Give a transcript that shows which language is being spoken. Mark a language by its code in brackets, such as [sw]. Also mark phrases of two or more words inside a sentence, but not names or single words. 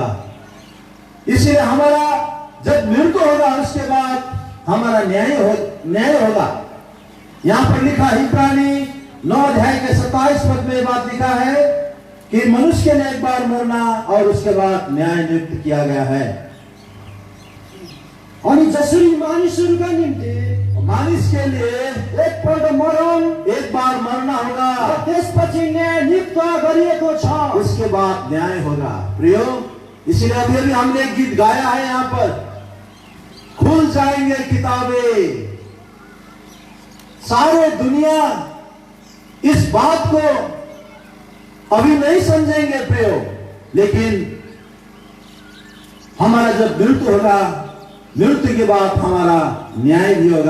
[hi] इसलिए हमारा जब मृत्यु होगा, उसके बाद हमारा न्याय होगा। यहाँ पर लिखा इब्रानी 9 अध्याय के 27 पद में बात लिखा है कि मनुष्य ने एक बार मरना और उसके बाद न्याय नियुक्त किया गया है। [ne] अनि जसरी मानिसहरूका निम्ति [hi] मानिस के लिए [ne] एकपल्ट मरण, [hi] एक बार मरना होगा, [ne] त्यसपछि न्याय नियुक्त गरिएको छ, [hi] उसके बाद न्याय होगा। प्रियो, इसीलिए अभी अभी हमने एक गीत गाया है यहां पर, खुल जाएंगे किताबें। सारे दुनिया इस बात को अभी नहीं समझेंगे प्रियो, लेकिन हमारा जब मृत्यु होगा, मृत्यु के बाद हमारा न्याय भी होगा।